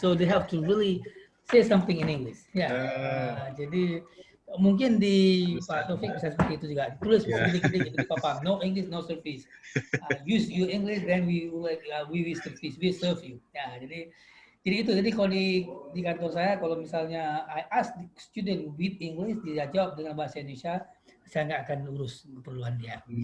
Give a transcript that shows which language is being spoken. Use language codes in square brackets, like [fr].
[en] So they have to really say something in English. [id] Jadi mungkin di Pak Taufik bisa seperti itu juga. Tulis gede-gede di papan, [en] no English, no service. Use your English, then we will service, we serve you. [id] Ya, jadi itu. Jadi kalau di kantor saya, kalau misalnya [en] I ask the student with English, [id] dia jawab dengan bahasa Indonesia, saya nggak akan urus keperluan dia.